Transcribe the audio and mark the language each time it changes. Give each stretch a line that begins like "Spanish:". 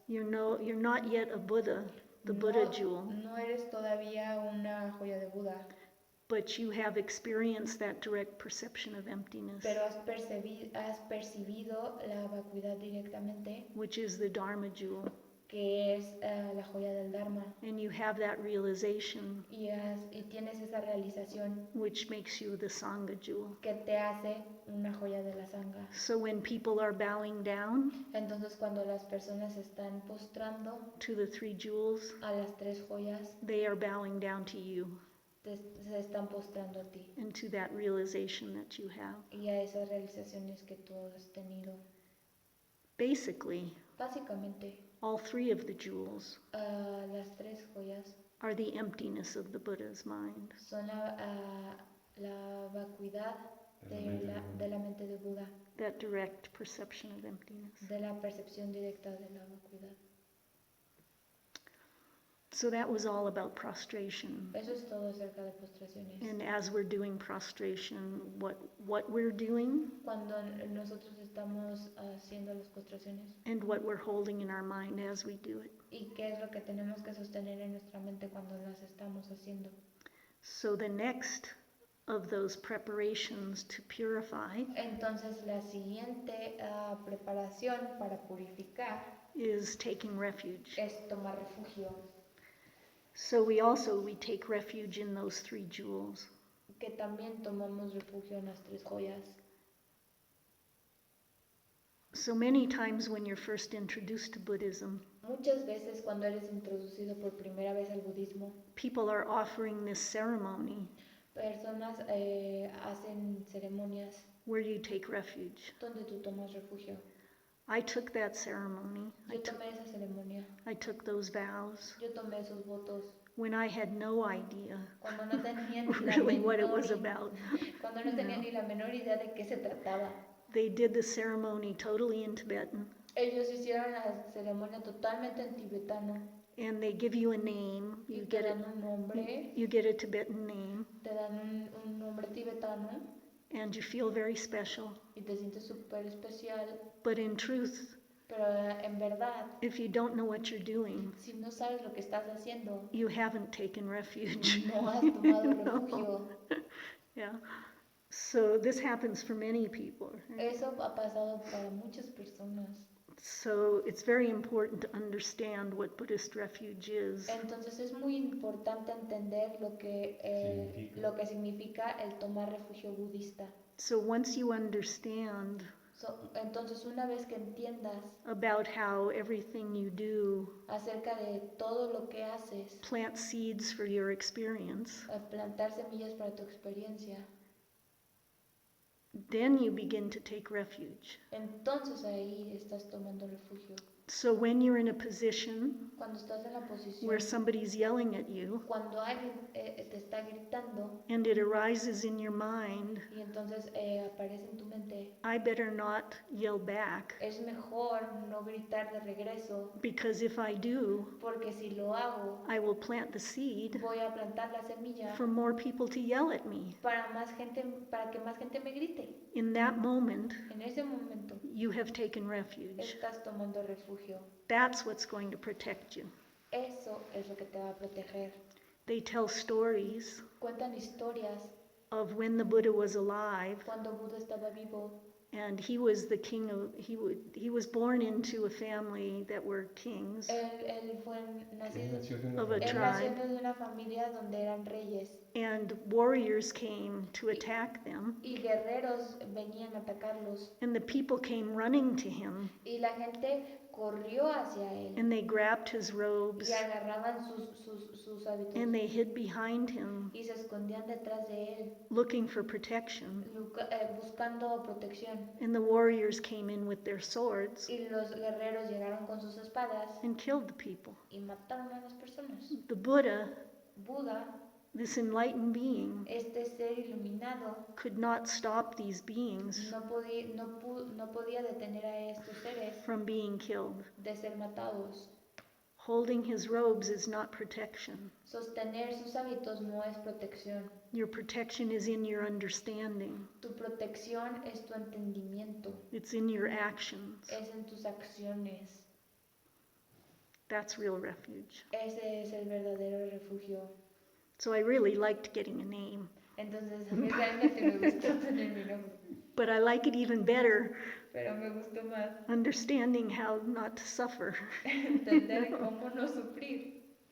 English: You're not yet a Buddha, the Buddha jewel,
Spanish: No eres todavía una joya de Buda,
English: but you have experienced that direct perception of emptiness,
Spanish: pero has percibido la vacuidad directamente,
English: which is the Dharma jewel.
Spanish: que es la joya del Dharma.
English: And you have that realization,
Spanish: Y tienes esa realización
English: which makes you the Sangha jewel.
Spanish: que te hace una joya de la sangha.
English: So when people are bowing down
Spanish: Entonces cuando las personas están postrando
English: to the three jewels,
Spanish: a las tres joyas,
English: they are bowing down to you
Spanish: se están postrando a ti
English: and to that realization that you have.
Spanish: y a esas realizaciones que tú has tenido.
English: Basically,
Spanish: Básicamente,
English: all three of the jewels
Spanish: las tres joyas
English: are the emptiness of the Buddha's mind.
Spanish: son la vacuidad de la mente de Buda,
English: That direct perception of emptiness.
Spanish: de la percepción directa de la vacuidad.
English: So that was all about prostration.
Spanish: Eso es todo acerca de postraciones.
English: And as we're doing prostration, what we're doing
Spanish: Cuando nosotros estamos haciendo las postraciones
English: and what we're holding in our mind as we do it.
Spanish: y qué es lo que tenemos que sostener en nuestra mente cuando las estamos haciendo.
English: So the next of those preparations to purify
Spanish: Entonces la siguiente preparación para purificar
English: is taking refuge.
Spanish: es tomar refugio,
English: So we take refuge in those 3 jewels.
Spanish: que también tomamos refugio en las 3 joyas.
English: So many times when you're first introduced to Buddhism,
Spanish: Muchas veces cuando eres introducido por primera vez al budismo,
English: people are offering this ceremony
Spanish: personas hacen ceremonias
English: where you take refuge.
Spanish: donde tú tomas refugio.
English: I took that ceremony.
Spanish: Yo tomé esa ceremonia,
English: I took those vows
Spanish: yo tomé esos votos
English: when I had no idea
Spanish: cuando no tenía ni la
English: really what it
Spanish: menor
English: was about.
Spanish: cuando no tenía ni la menor idea de qué se trataba.
English: They did the ceremony totally in Tibetan,
Spanish: Ellos hicieron la ceremonia totalmente en tibetano
English: and they give you a name.
Spanish: y
English: You
Spanish: te
English: get
Spanish: dan un nombre,
English: you get a Tibetan name,
Spanish: te dan un nombre tibetano
English: and you feel very special.
Spanish: y te sientes súper especial,
English: But in truth,
Spanish: pero en verdad,
English: if you don't know what you're doing,
Spanish: si no sabes lo que estás haciendo,
English: you haven't taken refuge.
Spanish: no has tomado
English: No.
Spanish: refugio.
English: Yeah. So this happens for many people. Right?
Spanish: Eso ha pasado para muchas personas.
English: So it's very important to understand what Buddhist refuge is.
Spanish: Entonces es muy importante entender lo que significa el tomar refugio budista.
English: So once you understand
Spanish: Entonces una vez que entiendas
English: about how everything you do
Spanish: acerca de todo lo que haces,
English: plant seeds for your experience,
Spanish: plantar semillas para tu experiencia,
English: then you begin to take refuge.
Spanish: entonces ahí estás tomando refugio.
English: So when you're in a position
Spanish: Cuando estás en la posición,
English: where somebody's yelling at you
Spanish: cuando alguien te está gritando
English: and it arises in your mind,
Spanish: y entonces aparece en tu mente,
English: I better not yell back,
Spanish: es mejor no gritar de regreso,
English: because if I do,
Spanish: porque si lo hago,
English: I will plant the seed
Spanish: voy a plantar la semilla
English: for more people to yell at me.
Spanish: para que más gente me grite.
English: In that moment,
Spanish: En ese momento
English: you have taken refuge.
Spanish: estás tomando refugio.
English: That's what's going to protect you.
Spanish: Eso es lo que te va a proteger.
English: They tell stories
Spanish: Cuentan historias
English: of when the Buddha was alive,
Spanish: cuando Buda estaba vivo
English: and he was the king of, he was born into a family that were kings
Spanish: él fue Él nacido, nació de una
English: of a
Spanish: él familia nació
English: tribe,
Spanish: de una familia donde eran reyes
English: and warriors came to attack them,
Spanish: y guerreros venían a atacarlos
English: and the people came running to him,
Spanish: y la gente corrió hacia él
English: and they grabbed his robes,
Spanish: y agarraban sus hábitos
English: and they hid behind him,
Spanish: y se escondían detrás de él
English: looking for protection.
Spanish: buscando protección.
English: And the warriors came in with their swords
Spanish: Y los guerreros llegaron con sus espadas
English: and killed the people.
Spanish: y mataron a las personas.
English: The Buddha,
Spanish: Buda,
English: this enlightened being,
Spanish: este ser iluminado,
English: could not stop these beings
Spanish: no podía detener a estos seres
English: from being killed.
Spanish: de ser matados.
English: Holding his robes is not protection.
Spanish: Sostener sus hábitos no es protección.
English: Your protection is in your understanding.
Spanish: Tu protección es tu entendimiento,
English: It's in your actions.
Spanish: es en tus acciones.
English: That's real refuge.
Spanish: Ese es el verdadero refugio.
English: So I really liked getting a name,
Spanish: Entonces a mí realmente me gustó tener mi nombre,
English: but I like it even better
Spanish: pero me gustó más
English: understanding how not to suffer.
Spanish: entender cómo no sufrir.